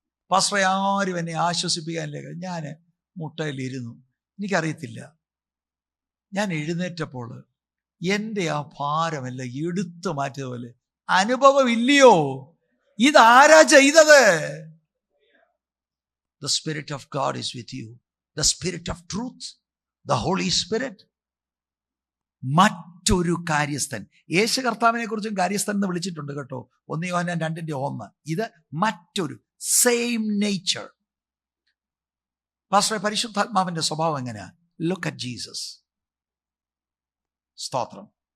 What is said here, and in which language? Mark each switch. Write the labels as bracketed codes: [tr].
[ml] പാസ്റ്ററെ, ആരും എന്നെ ആശ്വസിപ്പിക്കാനില്ല. ഞാൻ മുട്ടയിലിരുന്നു, എനിക്കറിയത്തില്ല. ഞാൻ എഴുന്നേറ്റപ്പോൾ എൻ്റെ ആ ഭാരമെല്ലാം എടുത്തു മാറ്റിയതുപോലെ അനുഭവമില്ലയോ? ഇതാരാ ചെയ്തത്? [en] The Spirit of God is with you. The Spirit of truth, the Holy Spirit. [ml] മറ്റൊരു കാര്യസ്ഥൻ, യേശു കർത്താവിനെ കുറിച്ചും കാര്യസ്ഥൻ എന്ന് വിളിച്ചിട്ടുണ്ട് കേട്ടോ. 1 യോഹന്നാൻ 2:1. ഇത് മറ്റൊരു സെയിം നേച്ചർ. പാസ്റ്ററെ, പരിശുദ്ധാത്മാവിന്റെ സ്വഭാവം എങ്ങനെയാ? [en] Look at Jesus. [ml] സ്തോത്രം.